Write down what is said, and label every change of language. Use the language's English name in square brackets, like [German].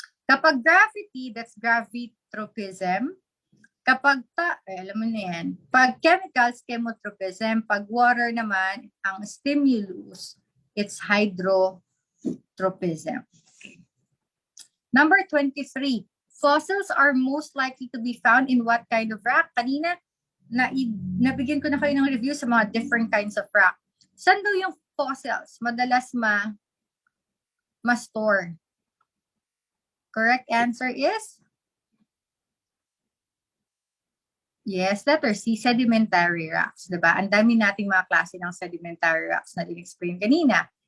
[Filipino] Kapag gravity, [English] that's gravitropism. [Filipino] Kapag alam mo na yan. [English] Pag chemicals, chemotropism. [Filipino] Pag water naman, [English] ang stimulus, it's hydrotropism. Okay. Number 23. Fossils are most likely to be found in what kind of rock? [Filipino] Kanina, nabigyan ko na kayo ng review sa mga different kinds of rock. Saan daw yung fossils madalas ma-store? [English] Correct answer is? Yes, letter C, sedimentary rocks. [Filipino] Diba? Ang dami nating mga klase ng sedimentary rocks na din-explain kanina.